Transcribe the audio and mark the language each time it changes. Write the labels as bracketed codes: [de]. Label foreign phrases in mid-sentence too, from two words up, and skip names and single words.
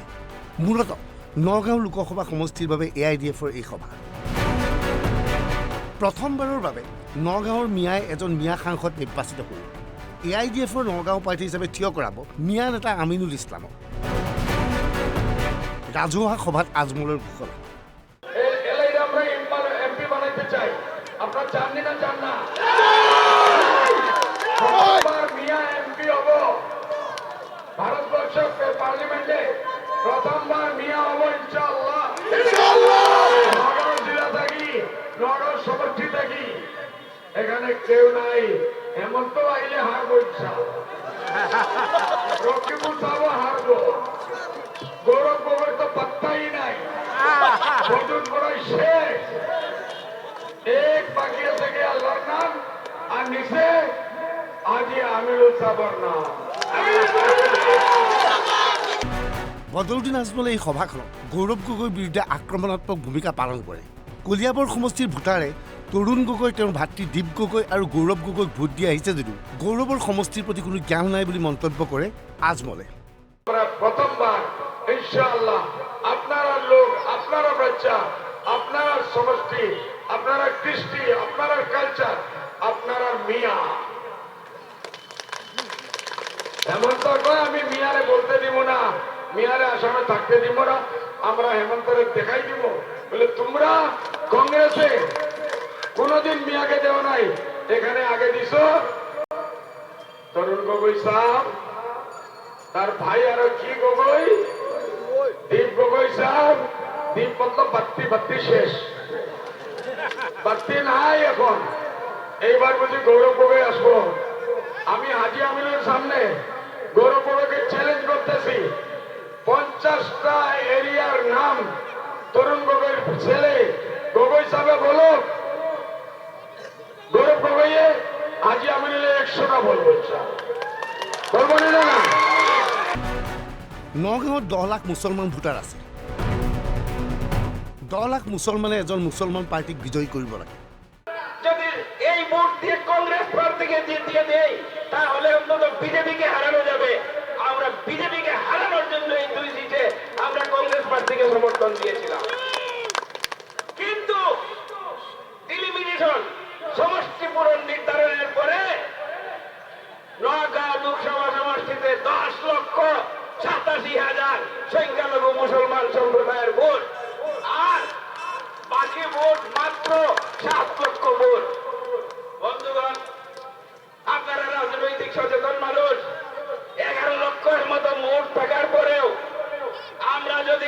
[as] মূলতঃ নগাঁও লোকসভা সমষ্টিৰ বাবে AIDFৰ এই সভা। প্ৰথমবাৰৰ বাবে নগাঁৱৰ মিয়াই এজন মিয়া সাংসদ নিৰ্বাচিত হ'ল। AIDFৰ নগাঁও প্ৰাৰ্থী হিচাপে থিয় কৰাব মিয়া নেতা আমিনুল ইছলামক। ৰাজহুৱা সভাত আজমলৰ ঘোষণা। [bn] ভারতবর্ষের পার্লামেন্টে প্রথমবার মিয়া হব [ar] إن شاء الله. [bn] নগর জেলা থাকি, নগর সমষ্টি থাকি, এখানে কেউ নাই। হেমন্ত আইলে হারবো [ar] إن شاء الله. [bn] রকিবুল সাহেব হারবো। গৌরব গগৈ তো পাত্তাই নাই। বদুল বড়াই শেষ। এক বাকি আছে কি আল্লাহর নাম, আর নিচে আজি আমিরুল সাহেবের নাম। [as] বদৰুদ্দিন আজমলে এই সভাখনত গৌৰৱ গগৈৰ বিৰুদ্ধে আক্ৰমণাত্মক ভূমিকা পালন কৰে। কলিয়াবৰ সমষ্টিৰ ভোটাৰে তৰুণ গগৈ, তেওঁৰ ভাতৃ দীপ গগৈ আৰু গৌৰৱ গগৈক ভোট দি আহিছে যদিও গৌৰৱৰ সমষ্টিৰ প্ৰতি কোনো জ্ঞান নাই বুলি মন্তব্য কৰে আজমলে। [bn] প্রথমবার [ar] إن شاء الله [bn] আপনারা লোক, আপনারা বাচ্চা, আপনারা সমষ্টি, আপনারা কৃষ্টি, আপনারা কালচার, আপনারা মিয়া। হেমন্ত কয় আমি মিয়ারে বলতে দিব না, মিয়ারে আসামে থাকতে দিব না, আমরা হেমন্তরে দেখাই দিব। বলে তোমরা কংগ্রেসে কোনদিন মিয়াকে দেও নাই, এখানে আগে দিছ তরুণ গগৈ সাহেব, তার ভাই আরো কি গগৈ, দীপ গগৈ সাহেব। দীপ মতলব বাত্তি শেষ, বাত্তি নাই এখন। এইবার বুঝি গৌরব গগৈ আসবো। আমি হাজি আমিনের সামনে গৌরব গগৈকে চ্যালেঞ্জ করতেছি, 50টা এরিয়ার নাম তরুণ গগৈর ছেলে গগৈ সাহেব বলো, গৌরব গগৈয়ে হাজি আমিনুলে 100টা বলবো। বলবো না? [as] নগাঁৱত 10 লাখ মুছলমান ভোটাৰ আছে। 10 লাখ মুছলমানে এজন মুছলমান পাৰ্টিক বিজয়ী কৰিব লাগে। [bn] যদি এই ভোট দিয়ে কংগ্রেস প্রার্থীকে জিতিয়ে দেয় তাহলে অন্তত বিজেপিকে হারানো যাবে। আমরা বিজেপিকে হারানোর জন্য এই 2 সিটে আমরা কংগ্রেস প্রার্থীকে সমর্থন দিয়েছিলাম। কিন্তু এলিমিনেশন সমষ্টি পূরণ নির্ধারণের পরে নগাঁও লোকসভা সমষ্টিতে 10,87,000 সংখ্যালঘু মুসলমান সম্প্রদায়ের ভোট, আর বাকি ভোট মাত্র 7 লক্ষ ভোট। বন্ধুগণ, আপনারা রাজনৈতিক সচেতন মানুষ, 11 লক্ষের মতো ভোট থাকার পরেও আমরা যদি